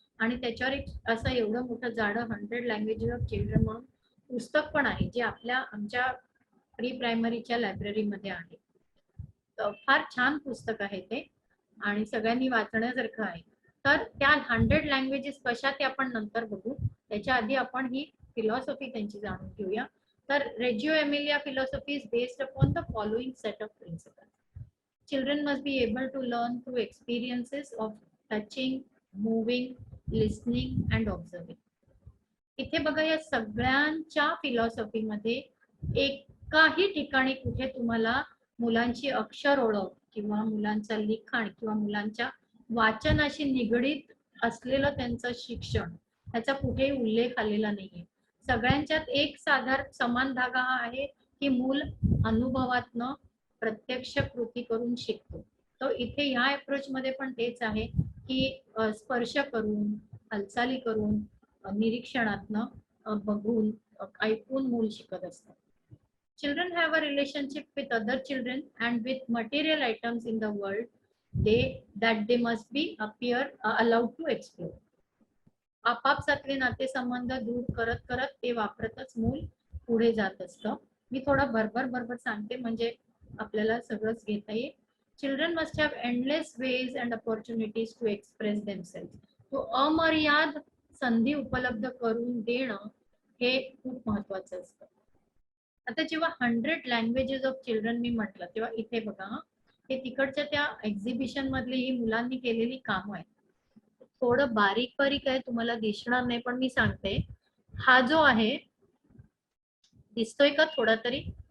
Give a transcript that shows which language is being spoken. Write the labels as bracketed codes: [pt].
[mr] आणि त्याच्यावर एक असं एवढं मोठं जाडं 100 लँग्वेजेस ऑफ चिल्ड्रन म्हणून पुस्तक पण आहे, जे आमच्या प्री प्रायमरीच्या लायब्ररीमध्ये आहे. फार छान पुस्तक आहे ते आणि सगळ्यांनी वाचण्यासारखं आहे. तर त्या 100 लँग्वेजेस कशा ते आपण नंतर बघू. त्याच्या आधी आपण ही फिलॉसॉफी त्यांची जाणून घेऊया. [en] तर Reggio Emilia philosophy is based upon the following set of principles. Children must be able to learn through experiences of touching, moving, listening and observing. [mr] इथे बघा या सगळ्यांच्या फिलॉसॉफीमध्ये एकाही ठिकाणी कुठे तुम्हाला मुलांची अक्षर ओळख किंवा मुलांचं लिखाण किंवा मुलांच्या वाचनाशी निगडीत असलेलं त्यांचं शिक्षण ह्याचा कुठेही उल्लेख आलेला नाहीये. सगळ्यांच्यात एक समान धागा हा आहे की मूल अनुभवातनं प्रत्यक्ष कृती करून शिकतो. तो इथे ह्या अप्रोच मध्ये पण तेच आहे की स्पर्श करून, हालचाली करून, निरीक्षणातनं बघून, ऐकून मूल शिकत असतं. [en] Children have a relationship with other children and with material items in the world that they must be allowed to explore. [mr] आपापसातले नातेसंबंध दूर करत करत ते वापरतच मूल पुढे जात असतं. मी थोडं भरभर सांगते म्हणजे आपल्याला सगळंच घेता येईल. [en] Children must have endless ways and opportunities to express themselves. [mr] तो अमर्याद संधी उपलब्ध करून देणं हे खूप महत्वाचं असतं. आता जेव्हा 100 लँग्वेजेस ऑफ चिल्ड्रन मी म्हटलं तेव्हा इथे बघा हे तिकडच्या त्या एक्झिबिशन मधली ही मुलांनी केलेली कामं आहेत. थोडं बारीक आहे, तुम्हाला दिसणार नाही पण मी सांगते. हा जो आहे दिसतोय का थोडा तरी?